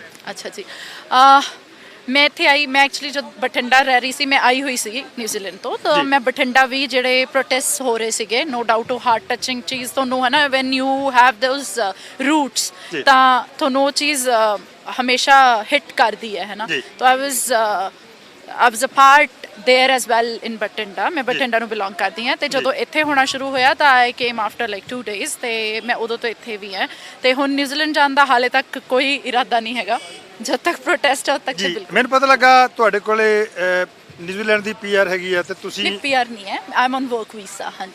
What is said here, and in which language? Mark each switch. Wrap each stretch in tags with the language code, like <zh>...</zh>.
<pa>ਅੱਛਾ ਜੀ, ਮੈਂ ਇੱਥੇ ਆਈ, ਮੈਂ ਐਕਚੁਅਲੀ ਜਦ ਬਠਿੰਡਾ ਰਹਿ ਰਹੀ ਸੀ, ਮੈਂ ਆਈ ਹੋਈ ਸੀ ਨਿਊਜ਼ੀਲੈਂਡ ਤੋਂ। ਤਾਂ ਮੈਂ ਬਠਿੰਡਾ ਵੀ ਜਿਹੜੇ ਪ੍ਰੋਟੈਸਟ ਹੋ ਰਹੇ ਸੀਗੇ,</pa> <en>no doubt</en> <pa>ਉਹ ਹਾਰਟ ਟੱਚਿੰਗ ਚੀਜ਼ ਤੁਹਾਨੂੰ ਹੈ ਨਾ,</pa> <en>when you have those roots</en> <pa>ਤਾਂ ਤੁਹਾਨੂੰ ਉਹ ਚੀਜ਼ ਹਮੇਸ਼ਾ ਹਿੱਟ ਕਰਦੀ ਹੈ ਨਾ।</pa> <en>ਤਾਂ I was a part there as well in Bathinda.</en> <pa>ਮੈਂ ਬਠਿੰਡਾ ਨੂੰ ਬਿਲੋਂਗ ਕਰਦੀ ਹਾਂ ਤੇ ਜਦੋਂ ਇੱਥੇ ਹੋਣਾ ਸ਼ੁਰੂ ਹੋਇਆ ਤਾਂ</pa> <en>I came after like 2 days</en> <pa>ਤੇ ਮੈਂ ਉਦੋਂ ਤੋਂ ਇੱਥੇ ਵੀ ਹਾਂ ਤੇ ਹੁਣ ਨਿਊਜ਼ੀਲੈਂਡ ਜਾਣ ਦਾ ਹਾਲੇ ਤੱਕ ਕੋਈ ਇਰਾਦਾ ਨਹੀਂ ਹੈਗਾ। ਜਦ ਤੱਕ ਪ੍ਰੋਟੈਸਟ ਹੋ ਤੱਕ ਮੈਨੂੰ ਪਤਾ ਲੱਗਾ ਤੁਹਾਡੇ ਕੋਲੇ ਨਿਊਜ਼ੀਲੈਂਡ ਦੀ ਪੀਆਰ ਹੈਗੀ ਆ ਤੇ ਤੁਸੀਂ ਪੀਆਰ ਨਹੀਂ ਹੈ,</pa> <en>I am on work visa. ਹਾਂਜੀ,</en>